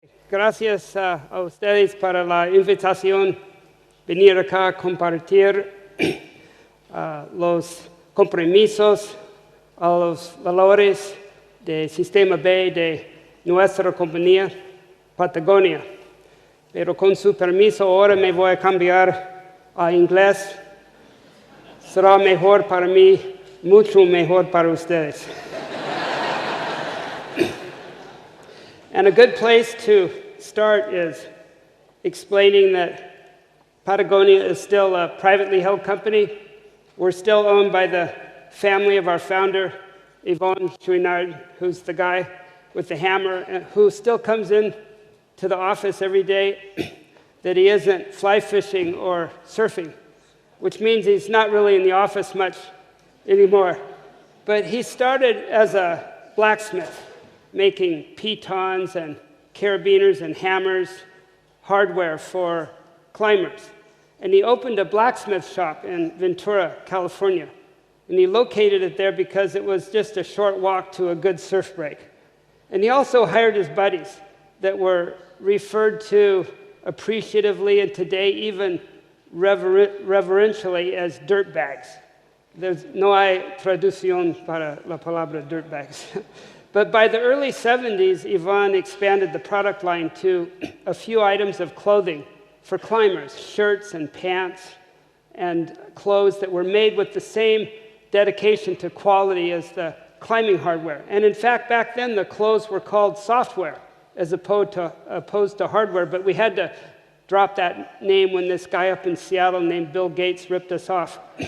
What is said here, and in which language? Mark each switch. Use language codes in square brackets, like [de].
[es] gracias a ustedes para la invitación, venir acá a compartir los compromisos, a los valores del sistema B de nuestra compañía Patagonia. Pero con su permiso, ahora me voy a cambiar a inglés. Será mejor para mí, mucho mejor para ustedes. [en] And a good place to start is explaining that Patagonia is still a privately held company. We're still owned by the family of our founder, Yvon Chouinard, who's the guy with the hammer, who still comes in to the office every day that he isn't fly fishing or surfing, which means he's not really in the office much anymore. But he started as a blacksmith, making pitons and carabiners and hammers, hardware for climbers. And he opened a blacksmith shop in Ventura, California. And he located it there because it was just a short walk to a good surf break. And he also hired his buddies that were referred to appreciatively and today even reverentially as dirtbags. There's no [es] hay traducción para la palabra dirtbags. [en] But by the early 70s, Yvon expanded the product line to a few items of clothing for climbers, shirts and pants and clothes that were made with the same dedication to quality as the climbing hardware. And in fact, back then, the clothes were called software as opposed to hardware, but we had to drop that name when this guy up in Seattle named Bill Gates ripped us off.